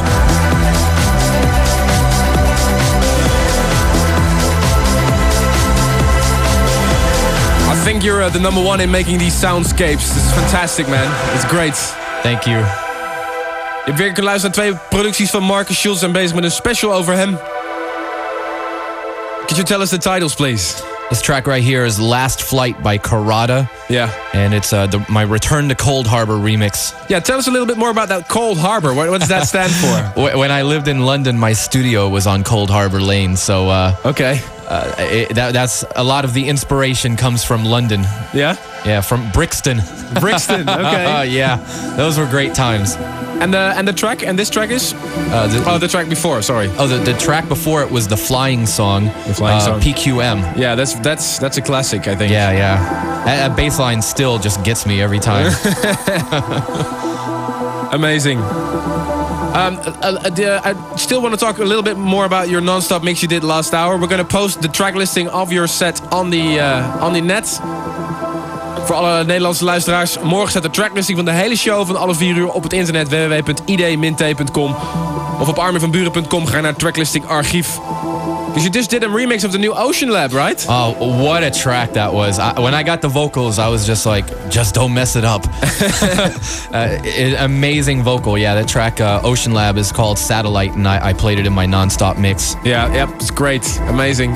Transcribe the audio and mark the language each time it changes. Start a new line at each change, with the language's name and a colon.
English: I think you're the number one in making these soundscapes. This is fantastic, man. It's great. Thank you.
Dutch: Je hebt weer kunnen luisteren naar twee producties van Marcus Schulz en bezig met een special over hem.
English: Could you tell us the titles, please? This track right here is Last Flight by Karada. Yeah. And it's my Return to Cold Harbor remix. Yeah, tell us a little bit more about that Cold Harbor. What does that stand for? When I lived in London, my studio was on Cold Harbor Lane, so... Okay. That's a lot of the inspiration comes from London. Yeah? Yeah, from Brixton. Brixton, okay. Yeah, those were great times. And this track is? The track before, sorry. The track before it was The Flying Song. The Flying Song. PQM. Yeah, that's a classic, I think. Yeah, yeah. That bass line still just gets me every time. Amazing. I still want to talk a little bit more about your non-stop mix you did last hour. We're going to post the track listing of your set on the net.
Dutch: Voor alle Nederlandse luisteraars, morgen staat de tracklisting van de hele show van alle 4 uur op het internet www.id-t.com of op armyvanburen.com. Ga naar tracklisting archief.
English: Because you just did a remix of the new Ocean Lab, right? Oh, what a track that was. When I got the vocals, I was just like, just don't mess it up. amazing vocal. Yeah, that track Ocean Lab is called Satellite, and I played it in my non-stop mix. Yeah, yep, it's great. Amazing.